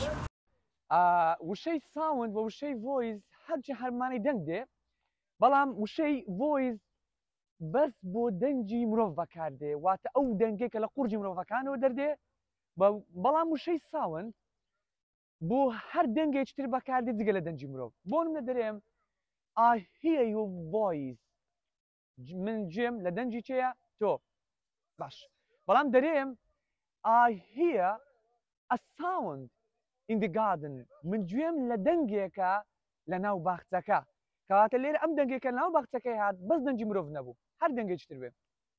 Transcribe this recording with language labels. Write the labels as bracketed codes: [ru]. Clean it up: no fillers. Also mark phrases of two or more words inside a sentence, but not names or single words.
[ckb] وشەی ساوند و وشەی ڤۆیس هەرچی هەرمانی دەنگ دێ بەڵام وشەی ڤۆیس بەس بۆ دەنگی مرۆڤ بەکاردێ واتە ئەو دەنگێکە لە قورجی مرۆڤەکانەوە دەردێ بەڵام وشەی ساوند بۆ هەر دەنگێک تر بەکاردێ جگە لە دەنگی مرۆڤ بۆ منە دەرێم [en] I hear your voice [ckb] من گوێم لە دەنگی چێە تۆ باش بەڵام دەرێم [en] I hear a sound in the garden [ckb] من گوێم لە دەنگێکە لە ناو باخچەکە کەواتە لێرە ئەم دەنگێکە لە ناو باخچەکەی هات بەس دەنگی مرۆڤ نەبوو هەر دەنگێکی تر بێ